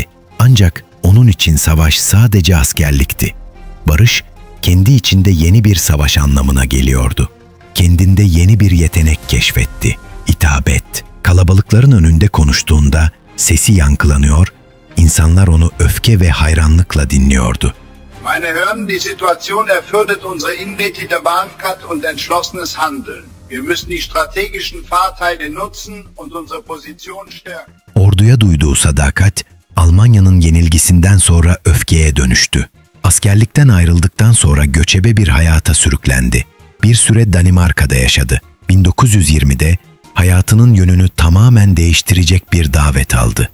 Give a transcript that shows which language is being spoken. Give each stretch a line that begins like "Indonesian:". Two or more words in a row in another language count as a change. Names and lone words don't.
Turkish: Ancak onun için savaş sadece askerlikti. Barış, kendi içinde yeni bir savaş anlamına geliyordu. Kendinde yeni bir yetenek keşfetti. İtabet. Kalabalıkların önünde konuştuğunda sesi yankılanıyor, insanlar onu öfke ve hayranlıkla dinliyordu.
German: Meine Herren, die Situation erfordert unsere inwendige Wahrheit und entschlossenes Handeln. Wir müssen die strategischen Vorteile nutzen und unsere Position stärken.
Turkish: Orduya duyduğu sadakat, Almanya'nın yenilgisinden sonra öfkeye dönüştü. Askerlikten ayrıldıktan sonra göçebe bir hayata sürüklendi. Bir süre Danimarka'da yaşadı. 1920'de hayatının yönünü tamamen değiştirecek bir davet aldı.